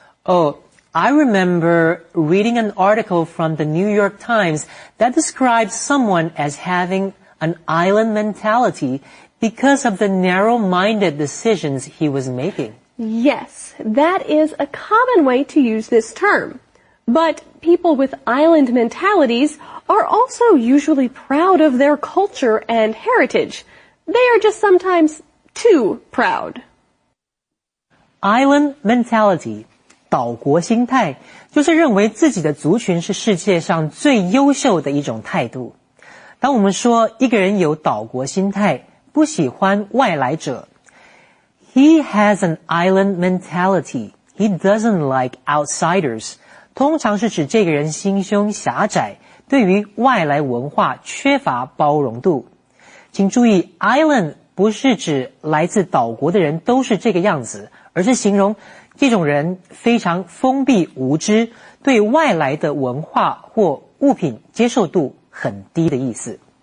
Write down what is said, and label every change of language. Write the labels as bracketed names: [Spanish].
[English] Oh, I remember reading an article from the New York Times that describes someone as having an island mentality because of the narrow-minded decisions he was making. Yes, that is a common way to use this term. But people with island mentalities are also usually proud of their culture and heritage. They are just sometimes too proud. [Chinese] Island mentality, 岛国心态，就是认为自己的族群是世界上最优秀的一种态度。当我们说一个人有岛国心态，不喜欢外来者 ， [English] He has an island mentality. He doesn't like outsiders. [Chinese] 通常是指这个人心胸狭窄，对于外来文化缺乏包容度。请注意 ，island 不是指来自岛国的人都是这个样子，而是形容这种人非常封闭无知，对外来的文化或物品接受度很低的意思。